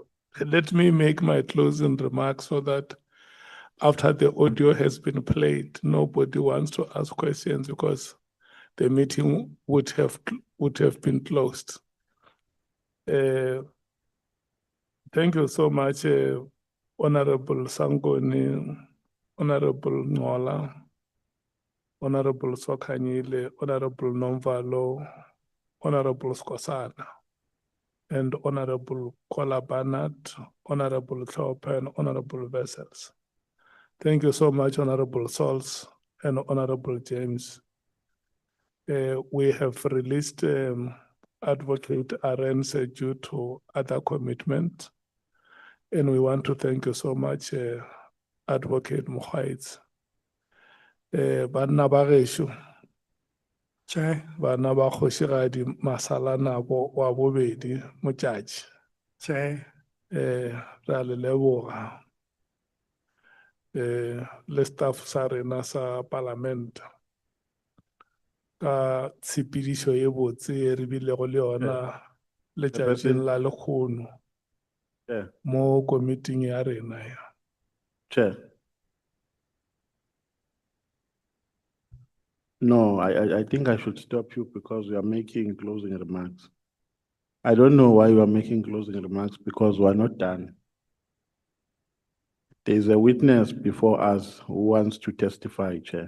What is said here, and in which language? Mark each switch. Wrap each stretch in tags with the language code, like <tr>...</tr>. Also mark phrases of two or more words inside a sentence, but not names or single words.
<en>Let me make my closing remarks so that after the audio has been played, nobody wants to ask questions because the meeting would have been closed. Thank you so much, Honorable Sangoni, Honorable Ngola, Honorable Sokanyile, Honorable Nomvalo, Honorable Skosana, and Honorable Kola Barnard, Honorable Thorpe, and Honorable Vessels. Thank you so much, Honorable Sols and Honorable James. We have released Advocate Arendse due to other commitments. And we want to thank you so much, Advocate Mkhwanazi.</en> <nso>Banna ba gešo, Chair, bana ba kgošigadi Masalana wa bobedi motšatši. Chair, Re a le leboga. Le staff sa rena sa parliament ka tshepedišo e botse e re bilego le yona letšatšing la lekgono Chair. mo komiting ya rena ya.</nso> <en>Chair. No, I think I should stop you because you are making closing remarks. I don't know why you are making closing remarks because we are not done. There is a witness before us who wants to testify, Chair.</en>